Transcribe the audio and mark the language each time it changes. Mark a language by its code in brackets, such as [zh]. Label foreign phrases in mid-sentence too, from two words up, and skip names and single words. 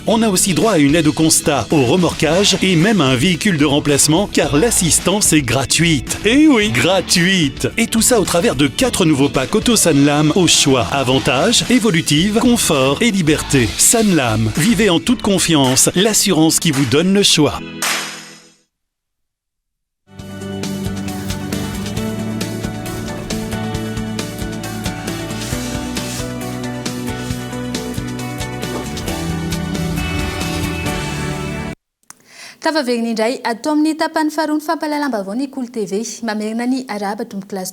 [fr] On a aussi droit à une aide au constat, au remorquage et même à un véhicule de remplacement car l'assistance est gratuite. Eh oui, gratuite! Et tout ça au travers de 4 nouveaux packs Auto Sanlam au choix. Avantages, évolutive, confort et liberté. Sanlam, vivez en toute confiance, l'assurance qui vous donne le choix. [mg] Tavaverina indray atao amin'ny tapany faharoa ny fampahalalam-baovao ny Kolo TV mamerina ny arahaba tomboky lasy